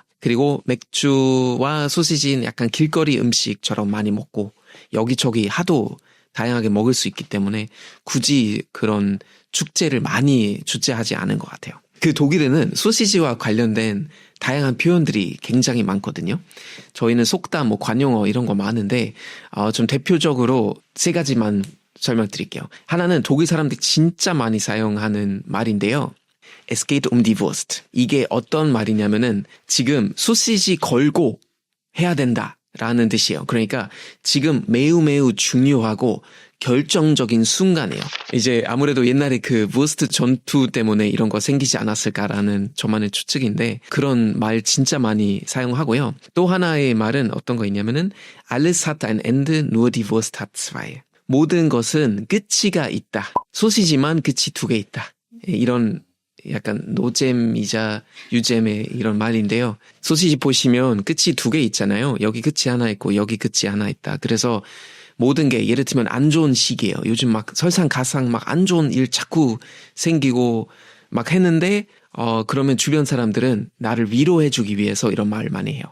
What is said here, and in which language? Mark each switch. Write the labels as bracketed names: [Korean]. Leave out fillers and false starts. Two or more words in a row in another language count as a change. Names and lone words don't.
[Korean] 그리고 맥주와 소시지는 약간 길거리 음식처럼 많이 먹고 여기저기 하도 다양하게 먹을 수 있기 때문에 굳이 그런 축제를 많이 주최하지 않은 것 같아요. 그 독일에는 소시지와 관련된 다양한 표현들이 굉장히 많거든요. 저희는 속담, 뭐 관용어 이런 거 많은데 좀 대표적으로 세 가지만 설명드릴게요. 하나는 독일 사람들이 진짜 많이 사용하는 말인데요. [German] Es geht um die Wurst. [Korean] 이게 어떤 말이냐면은 지금 소시지 걸고 해야 된다라는 뜻이에요. 그러니까 지금 매우 중요하고 결정적인 순간이에요. 이제 아무래도 옛날에 그 Wurst 전투 때문에 이런 거 생기지 않았을까라는 저만의 추측인데 그런 말 진짜 많이 사용하고요. 또 하나의 말은 어떤 거 있냐면은 [German] Alles hat ein Ende, nur die Wurst hat zwei. [Korean] 모든 것은 끝이가 있다. 소시지만 끝이 두 개 있다. 이런 약간 노잼이자 유잼의 이런 말인데요. 소시지 보시면 끝이 두 개 있잖아요. 여기 끝이 하나 있고 여기 끝이 하나 있다. 그래서 모든 게 예를 들면 안 좋은 시기예요. 요즘 막 설상가상 막 안 좋은 일 자꾸 생기고 막 했는데 그러면 주변 사람들은 나를 위로해주기 위해서 이런 말을 많이 해요.